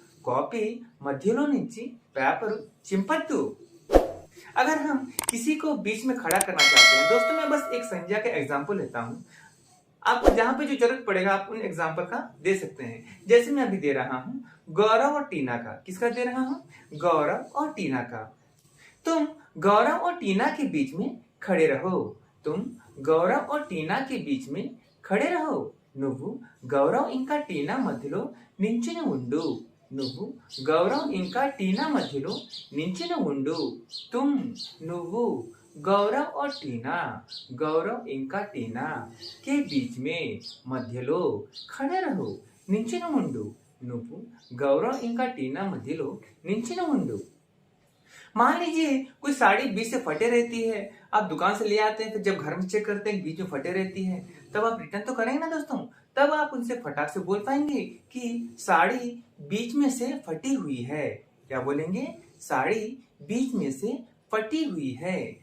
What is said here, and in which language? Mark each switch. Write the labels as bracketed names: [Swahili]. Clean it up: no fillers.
[Telugu] Copy మధ్యలో నుంచి paper చింపద్దు। [Hindi] अगर हम किसी को बीच में खड़ा करना चाहते हैं, दोस्तों मैं बस एक संज्ञा का एग्जाम्पल लेता हूँ, आपको जहां पे जो जरूरत पड़ेगा आप उन एग्जाम्पल का दे सकते हैं। जैसे मैं अभी दे रहा हूँ गौरव और टीना का। किसका दे रहा हूँ, गौरव और टीना का। तुम गौरव और टीना के बीच में खड़े रहो। तुम गौरव और टीना के बीच में खड़े रहो। [Telugu] నువ్వు గౌరవ్ ఇంకా టీనా మధ్యలో నించుని ఉండు। నువ్వు గౌరవ్ ఇంకా టీనా మధ్యలో నించుని ఉండు। [Hindi] तुम [Telugu] నువ్వు [Hindi] गौरव और टीना गौरव [Telugu] ఇంకా [Hindi] टीना के बीच में [Telugu] మధ్యలో [Hindi] खड़े रहो [Telugu] నించుని ఉండు। నువ్వు गौरव ఇంకా टीना మధ్యలో నించుని ఉండు। [Hindi] मान लीजिए कोई साड़ी बीच से फटे रहती है, आप दुकान से ले आते हैं, फिर जब घर में चेक करते हैं बीच में फटे रहती है, तब आप रिटर्न तो करेंगे ना दोस्तों। तब आप उनसे फटाक से बोल पाएंगे कि साड़ी बीच में से फटी हुई है। क्या बोलेंगे, साड़ी बीच में से फटी हुई है।